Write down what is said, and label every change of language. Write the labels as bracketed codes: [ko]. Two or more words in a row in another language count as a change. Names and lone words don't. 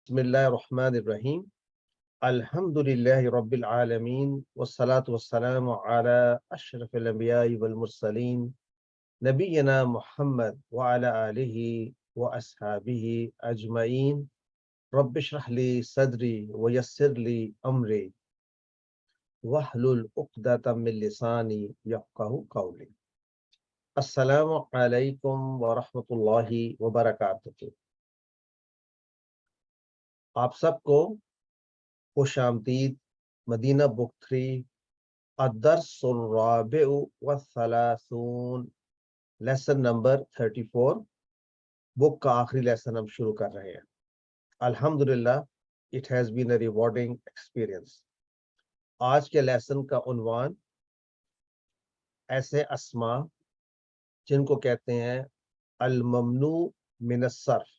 [ar] بسم الله الرحمن الرحيم الحمد لله رب العالمين والصلاة والسلام على أشرف الأنبياء والمرسلين نبينا محمد وعلى آله وأصحابه أجمعين رب اشرح لي صدري ويسر لي أمري واحلل عقدة من لساني يفقهوا قولي. السلام عليكم ورحمة الله وبركاته. [ur] آپ سب کو خوش آمدید مدینہ بک 3 [ar] الدرس الرابع والثلاثون [en] lesson number [ur] 34 بک کا آخری لیسن ہم شروع کر رہے ہیں. [en] अल्हम्दुलिल्लाह it has been a rewarding experience. [ur] آج کے لیسن کا عنوان ایسے اسماء جن کو کہتے ہیں [ar] الممنوع من الصرف.